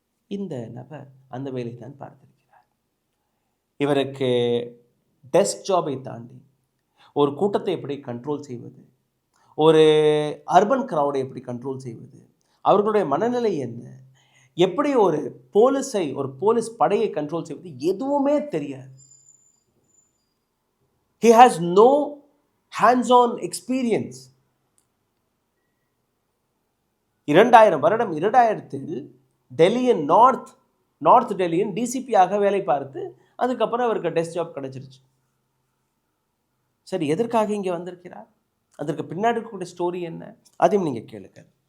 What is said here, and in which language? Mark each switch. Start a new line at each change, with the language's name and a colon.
Tamil: இந்த நபர் அந்த வேலை தான் பார்த்திருக்கிறார். இவருக்கு டெஸ்க் ஜாபை தாண்டி ஒரு கூட்டத்தை எப்படி கண்ட்ரோல் செய்வது, ஒரு அர்பன் க்ரௌடை எப்படி கண்ட்ரோல் செய்வது, அவர்களுடைய மனநிலை என்ன, எப்படி ஒரு போலீஸை, ஒரு போலீஸ் படையை கண்ட்ரோல் செய்வது, எதுவுமே தெரியாது.
English: He has no hands-on experience.
Tamil: 2000 டெல்லியின் நார்த் டெல்லியின் டிசிபியாக வேலை பார்த்து அதுக்கப்புறம் அவருக்கு டெஸ்க் ஜாப் கிடைச்சிருச்சு. சரி, எதற்காக இங்கே வந்திருக்கிறார்? அதற்கு பின்னாடி இருக்கக்கூடிய ஸ்டோரி என்ன, அதையும் நீங்கள் கேளுங்க.